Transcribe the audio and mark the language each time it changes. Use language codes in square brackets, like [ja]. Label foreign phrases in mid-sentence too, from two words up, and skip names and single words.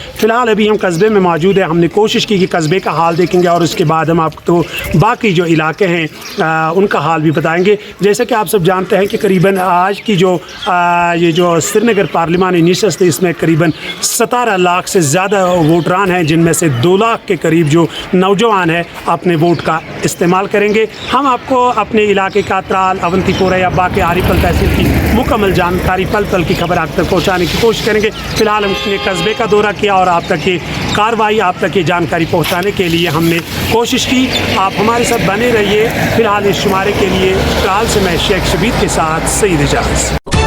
[ur] فی الحال ابھی ہم قصبے میں موجود ہیں. ہم نے کوشش کی کہ قصبے کا حال دیکھیں گے اور اس کے بعد ہم آپ کو باقی جو علاقے ہیں ان کا حال بھی بتائیں گے. جیسا کہ آپ سب جانتے ہیں کہ قریباً آج کی یہ جو سری نگر پارلیمانی نشست ہے، اس میں قریباً 17 لاکھ سے زیادہ ووٹران ہیں، جن میں سے 2 لاکھ کے قریب جو نوجوان ہیں اپنے ووٹ کا استعمال کریں گے. ہم آپ کو اپنے علاقے کا ترال، اونتی پورہ یا باقی آری پل تحصیل کی مکمل جانکاری پل پل کی خبر آپ تک پہنچانے کی کوشش کریں گے. فی الحال ہم نے قصبے کا دورہ کیا اور آپ تک یہ کارروائی، آپ تک یہ جانکاری پہنچانے کے لیے ہم نے کوشش کی. آپ ہمارے ساتھ بنے رہیے. فی الحال اس شمارے کے لیے ترال سے میں شیخ شبیر کے ساتھ سعید اجاز.